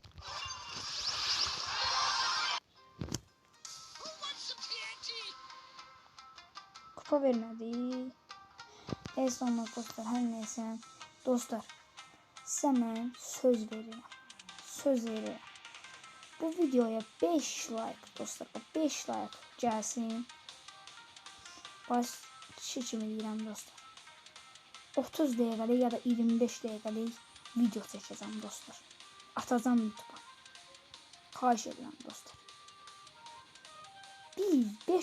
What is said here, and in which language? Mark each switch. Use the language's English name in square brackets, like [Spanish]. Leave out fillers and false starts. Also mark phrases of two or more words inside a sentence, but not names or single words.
[Turkish] Kupa vermedi. Esnamız dostlar her neyse. Dostlar size ben söz veririm. Bu videoya 5 like dostlar 5 like gelsin. [Azerbaijani] Baş kimi deyirəm dostlar. 30 dəqiqəlik ya da 25 dəqiqəlik video çəkəcəm dostlar. Atacağım YouTube'a. Xahiş edirəm dostlar. 5 beğen gəlsin.